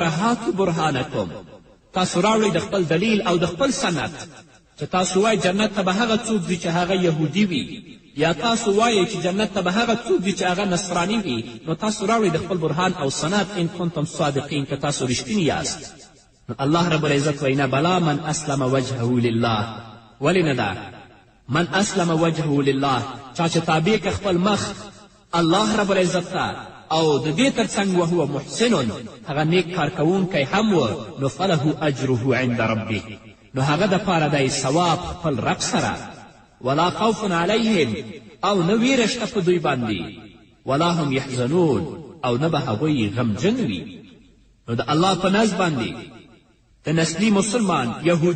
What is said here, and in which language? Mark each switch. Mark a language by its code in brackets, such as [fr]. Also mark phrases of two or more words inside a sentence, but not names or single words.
[ar] هاتو برهانکم [ps] تاسو راوړئ د خپل دلیل او د خپل سند چې تاسو وایئ جنت ته به هغه څوک ځي چې هغه یهودي وي یا تاسو وایئ چې جنت ته به هغه څوک ځي چې هغه نصراني وي نو تاسو راوړئ د خپل برهان او سند [ar] ان کنتم صادقین [ps] که تاسو رښتیني یاست نو الله [ar] رب العزت [ps] وایي نه [ar] بلا من اسلم وجهه لله [ps] ولې نه ده [ar] من اسلم وجهه لله [ps] چا چې تابع که خپل مخ الله [ar] رب العزت [ps] ته او د دې تر څنګ وهو محسن هغه نیک کار کوونکی هم و نو [ar] فله اجره عند ربه [ps] نو هغه دپاره دی ثواب خپل رب سره [ar] ولا خوف علیهم [ps] او نه ویره شته په دوی باندې [ar] ولا هم یحزنون [ps] او نه به هغوی غمجن وي نو د الله په نزد باندې د نسلي مسلمان یهودي